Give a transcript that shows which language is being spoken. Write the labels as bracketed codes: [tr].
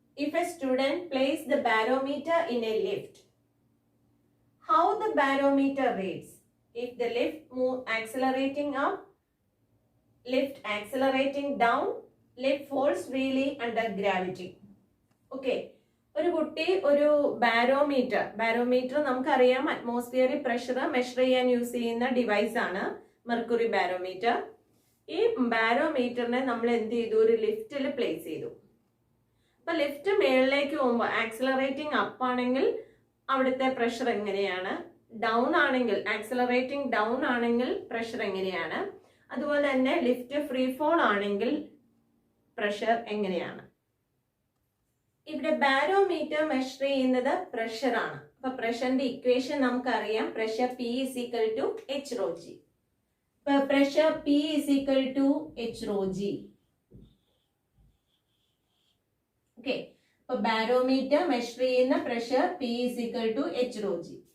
[en] If a student places the barometer in a lift, how the barometer reads? If the lift move accelerating up, lift accelerating down, lift falls freely under gravity. Okay. [ml] ഒരു കുട്ടി ഒരു barometer നമുക്കറിയാം atmospheric pressure measure ചെയ്യാൻ use ചെയ്യുന്ന device ആണ് mercury barometer. ഈ ബാരോമീറ്ററിനെ നമ്മൾ എന്ത് ചെയ്തു? ഒരു ലിഫ്റ്റിൽ പ്ലേസ് ചെയ്തു. അപ്പൊ ലിഫ്റ്റ് മേളിലേക്ക് പോകുമ്പോൾ ആക്സിലറേറ്റിംഗ് അപ്പ് ആണെങ്കിൽ അവിടുത്തെ പ്രഷർ എങ്ങനെയാണ്? ഡൗൺ ആണെങ്കിൽ, ആക്സിലറേറ്റിംഗ് ഡൗൺ ആണെങ്കിൽ പ്രഷർ എങ്ങനെയാണ്? അതുപോലെ തന്നെ ലിഫ്റ്റ് ഫ്രീ ഫോൾ ആണെങ്കിൽ പ്രഷർ എങ്ങനെയാണ്? ഇവിടെ ബാരോമീറ്റർ മെഷർ ചെയ്യുന്നത് പ്രഷർ ആണ്. അപ്പൊ പ്രഷറിന്റെ ഇക്വേഷൻ നമുക്കറിയാം. Pressure [en] P is equal to H rho G. Pressure P is equal to H rho G. [ml] Okay. അപ്പൊ ബാരോമീറ്റർ മെഷർ ചെയ്യുന്ന pressure [en] P is equal to H rho G.